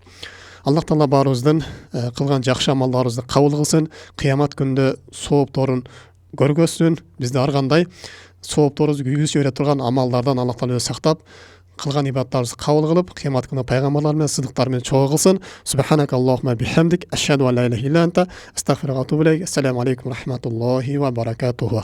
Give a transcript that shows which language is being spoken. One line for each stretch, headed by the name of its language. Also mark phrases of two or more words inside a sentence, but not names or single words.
Kyrgyz: Аллах таала баарыбыздын кылган жакшы амалдарыбызды кабыл кылсын, кыямат күндө соопторун көргөзсүн. Бизди ар кандай соопторубузду күйгүзүп жибере турган амалдардан Аллах таала өзү сактап, кылган ибадаттарыбызды кабыл кылып, кыямат күндө пайгамбарлар менен, сыдыктар менен чогуу кылсын.
Arabic: سبحانك اللهم بحمدك، أشهد أن لا إله إلا أنت، أستغفرك وأتوب إليك. السلام عليكم ورحمة الله وبركاته.